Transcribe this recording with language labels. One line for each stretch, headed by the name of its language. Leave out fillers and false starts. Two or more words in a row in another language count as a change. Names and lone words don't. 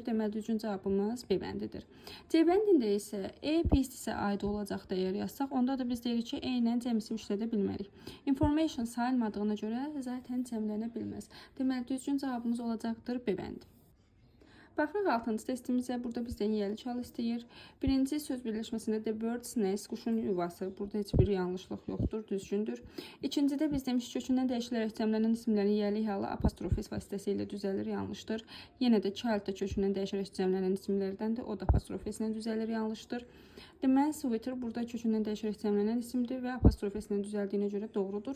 Azerbaijani: Deməli, düzgün cavabımız B bəndidir. C bəndində isə E pisdirsə aid olacaq dəyər yazsaq, onda da biz deyirik ki, E ilə cəm isim işlədə bilmərik. Information sayılmadığına görə zaten cəmlənə bilməz. Deməli, düzgün cavabımız olacaqdır B bəndi. Baxırıq 6-cı testimizə. Burada bizdən yiyəli çal istəyir. Birinci söz birləşməsində
English: the bird's nest,
Azerbaijani: quşun yuvası. Burada heç bir yanlışlıq yoxdur, düzgündür. İkincidə biz demişik kökündən dəyişilərək cəmlənən isimlərin yiyəli halı apostrofis vasitəsilə düzəlir, yanlışdır. Yenə də child da kökündən dəyişilərək cəmlənən isimlərdəndir, o da apostrofislə düzəlir, yanlışdır. Deməli, sweater burada kökündən dəyişilərək cəmlənən isimdir və apostrofislə düzəldiyinə görə doğrudur.